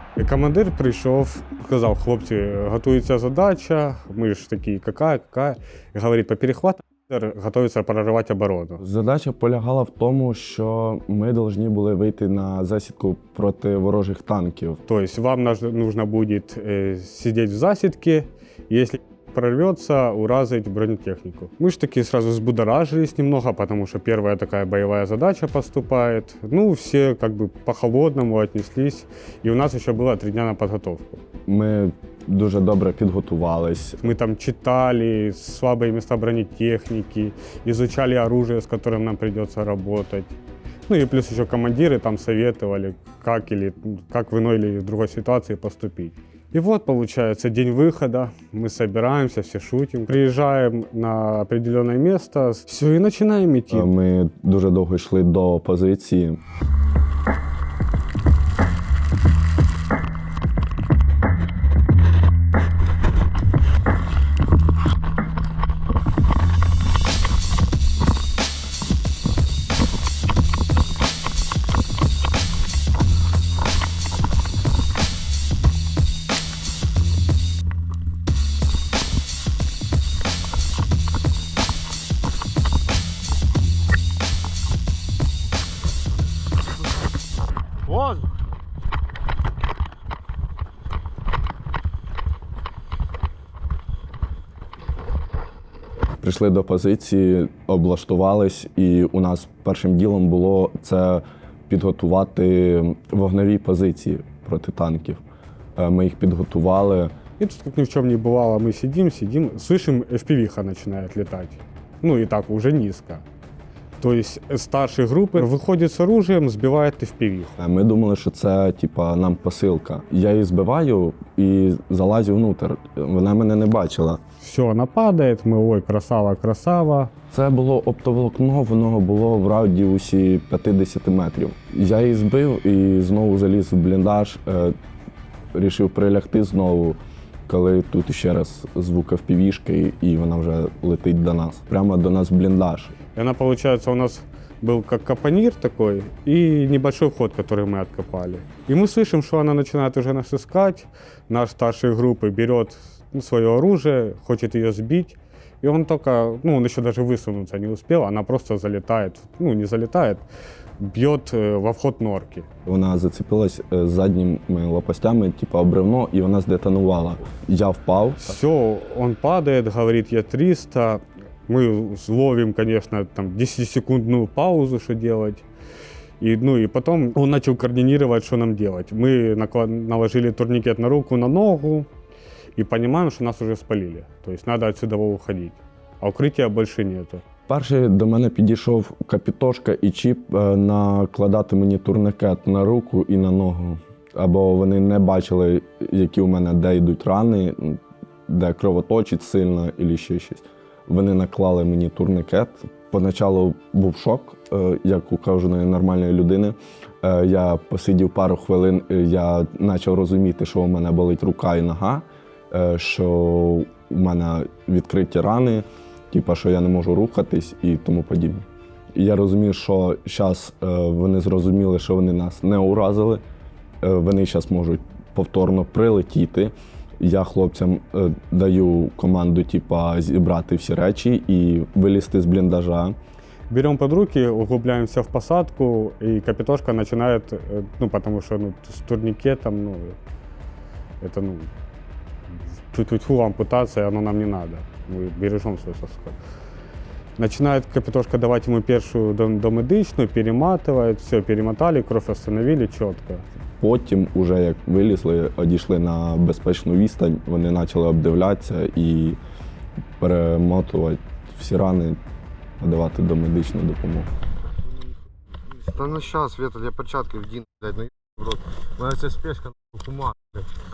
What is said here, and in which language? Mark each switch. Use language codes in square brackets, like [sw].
[uk] Командир прийшов, сказав, хлопці, готується задача, ми ж такі, яка, і говорить, по перехвату готується проривати оборону. Задача полягала в тому, що ми повинні були вийти на засідку проти ворожих танків. Тобто вам нужно буде сидіти в засідці, якщо [ru] прорвется, уразить бронетехнику. Мы же таки сразу взбудоражились немного, потому что первая такая боевая задача поступает. Все как бы по-холодному отнеслись, и у нас еще было 3 дня на подготовку. [uk] Ми дуже добре підготувались. [ru] Мы там читали слабые места бронетехники, изучали оружие, с которым нам придется работать. Ну и плюс еще командиры там советовали, как в иной или другой ситуации поступить. И вот, получается, день выхода, мы собираемся, все шутим, приезжаем на определенное место, все, и начинаем идти. [uk] Ми дуже довго йшли до позиції. [ru] Воздух! [uk] Прийшли до позиції, облаштувались, і у нас першим ділом було це підготувати вогневі позиції проти танків. Ми їх підготували. [ru] И тут, как ни в чем не бывало, мы сидим, слышим, FPV-ха начинает летать. Ну и так, уже низко. То есть старший группы выходит с оружием, сбивает FPV. [uk] Ми думали, що це типа нам посилка. Я її збиваю і залазю внутрь. Вона мене не бачила. [ru] Все, она падает, мы, ой, красава, красава. [uk] Це було оптоволокно, воно було в радіусі 50 метрів. Я її збив і знову заліз в бліндаж, рішив прилягти знову, коли тут ще раз звук FPV-шки, і вона вже летить до нас. Прямо до нас в бліндаж. [ru] И она, получается, у нас был как капонир такой и небольшой вход, который мы откопали. И мы слышим, что она начинает уже нас искать. Наш старший группы берет свое оружие, хочет ее сбить. И он только, он еще даже высунуться не успел, она просто залетает, не залетает, бьет во вход норки. [uk] Вона зацепилась задніми лопастями, типу обривно, і вона здетонувала. Я впав. [ru] Все, он падает, говорит, я 300. Мы ловим, конечно, там 10-секундную паузу, что делать. И потом он начал координировать, что нам делать. Мы наложили турникет на руку, на ногу и понимаем, что нас уже спалили. То есть надо отсюда уходить. [uk] А укриття більше нету. Перший до мене підійшов Капітошка і Чіп накладати мені турникет на руку і на ногу. Або вони не бачили, які у мене де йдуть рани, де кровоточить сильно, або ще щось. Вони наклали мені турникет. Поначалу був шок, як у кожної нормальної людини. Я посидів пару хвилин, я почав розуміти, що у мене болить рука і нога, що у мене відкриті рани, що я не можу рухатись і тому подібне. І я розумів, що зараз вони зрозуміли, що вони нас не уразили, вони зараз можуть повторно прилетіти. Я хлопцям даю команду зібрати всі речі і вилізти з бліндажа. [ru] Берем под руки, углубляемся в посадку, и Капитошка начинает, потому что с турникетом, это, тьфу-тьфу, ампутация, оно нам не надо. Мы бережем свой сосок. Начинает Капитошка давать ему первую домедичную, перематывает, все, перемотали, кровь остановили четко. [uk] Потім, уже як вилізли, одійшли на безпечну відстань, вони почали обдивлятися і перемотувати всі рани, надавати домедичну допомогу. Та ну щас, Віталь, я перчатки вдіну, блядь, ну в рот. У мене ця спешка хума, блядь.